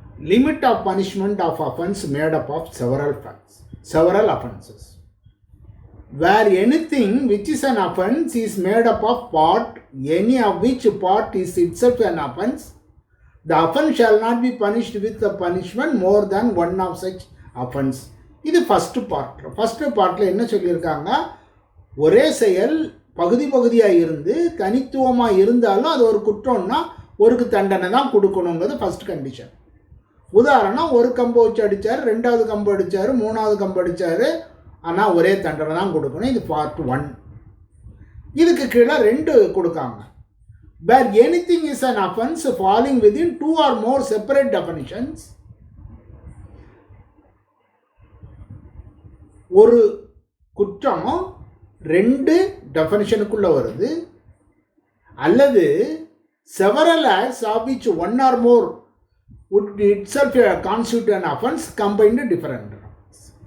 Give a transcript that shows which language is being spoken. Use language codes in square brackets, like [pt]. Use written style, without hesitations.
[en] Limit of punishment of offense made up of several offenses. Where anything which is an offense is made up of part, any of which part is itself an offense, the offense shall not be punished with a punishment more than one of such offense. [ta] இது first part. First பார்ட்டில் என்ன சொல்லியிருக்காங்க, ஒரே செயல் பகுதியாக இருந்து தனித்துவமாக இருந்தாலும் அது ஒரு குற்றம்னா ஒரு தண்டனை தான் கொடுக்கணுங்கிறது ஃபர்ஸ்ட் கண்டிஷன். உதாரணம், ஒரு கம்பை வச்சு அடித்தார், 2வது கம்பு அடித்தார், 3வது கம்பு அடித்தார், ஆனால் ஒரே தண்டனை தான் கொடுக்கணும். இது பார்ட் 1. இதுக்கு கீழே 2 கொடுக்காங்க. [en] Where anything is an offense falling within 2 or more separate definitions, [ta] ஒரு குற்றம் 2 டெஃபனிஷனுக்குள்ள வருது, அல்லது [en] several acts of which one or more would itself constitute an offense combined different offense.